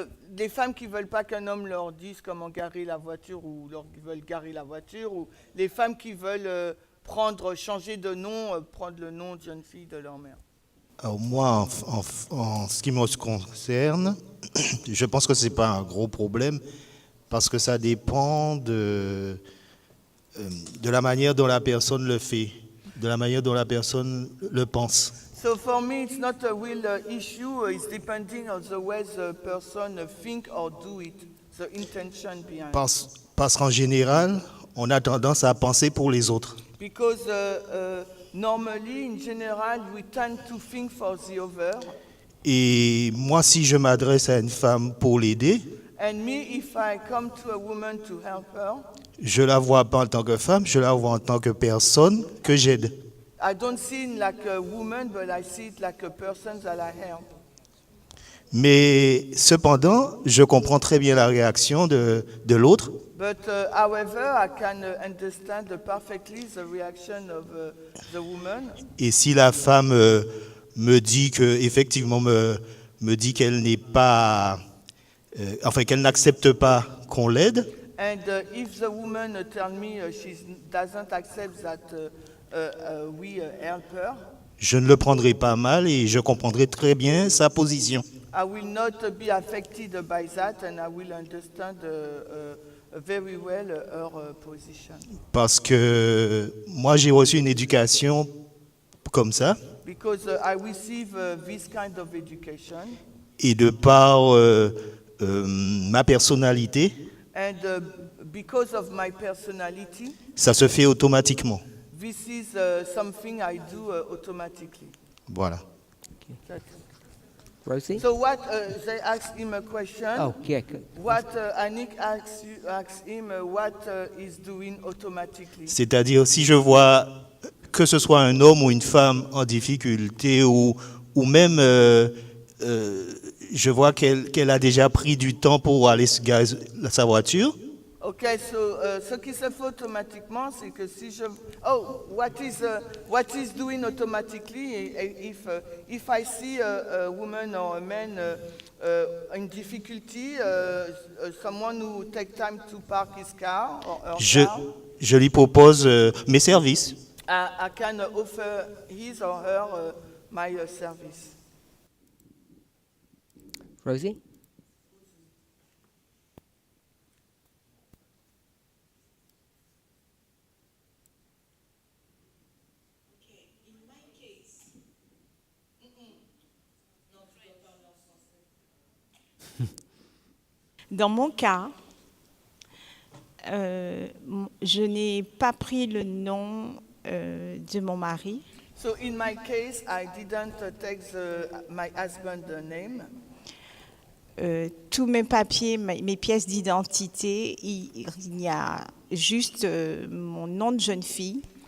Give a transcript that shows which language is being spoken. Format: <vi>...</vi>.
<fr>Des femmes qui veulent pas qu'un homme leur dise comment garer la voiture ou qui veulent garer la voiture, ou les femmes qui veulent changer de nom, prendre le nom de jeune fille de leur mère. Alors moi, en ce qui me concerne, je pense que ce n'est pas un gros problème parce que ça dépend de la manière dont la personne le fait, de la manière dont la personne le pense.</fr> <en>So for me, it's not a real issue. It's depending on the way the person think or do it, the intention behind.</en> <fr>Parce qu'en général, on a tendance à penser pour les autres.</fr> <en>Because normally, in general, we tend to think for the other.</en> <fr>Et moi, si je m'adresse à une femme pour l'aider,</fr> <en>And me, if I come to a woman to help her,</en> <fr>je la vois pas en tant que femme, je la vois en tant que personne que j'aide.</fr> <en>I don't see it like a woman, but I see it like a person that I help.</en> <fr>Mais cependant, je comprends très bien la réaction de l'autre.</fr> <en>But however, I can understand perfectly the reaction of the woman.</en> <fr>Et si la femme me dit que effectivement me dit qu'elle n'est pas, enfin qu'elle n'accepte pas qu'on l'aide.</fr> <en>And if the woman tell me she doesn't accept that we help her,</en> <fr>je ne le prendrai pas mal et je comprendrai très bien sa position.</fr> <en>I will not be affected by that, and I will understand very well her position.</en> <fr>Parce que moi, j'ai reçu une éducation comme ça,</fr> <en>Because I receive this kind of education,</en> <fr>et de par ma personnalité,</fr> <en>and because of my personality,</en> <fr>ça se fait automatiquement.</fr> <en>this is something I do automatically.</en> <fr>Voilà.</fr> <en>That's- Rosie? So what they asked him a question. Oh, yeah. What Annick asked him what is doing automatically.</en> <fr>C'est-à-dire, si je vois que ce soit un homme ou une femme en difficulté, ou même je vois qu'elle a déjà pris du temps pour aller se gazer sa voiture, Ok, ce qui se fait automatiquement, c'est que si je...</fr> <en>Oh, what is doing automatically if I see a woman or a man in difficulty, someone who take time to park his car or her car,</en> <fr>je lui propose mes services.</fr> <en>I can offer his or her my service. Rosie?</en> <fr>Dans mon cas, je n'ai pas pris le nom de mon mari.</fr> <en>So in my case, I didn't take my husband's name.</en> <fr>Tous mes papiers, mes pièces d'identité, il y a juste mon nom de jeune fille.</fr>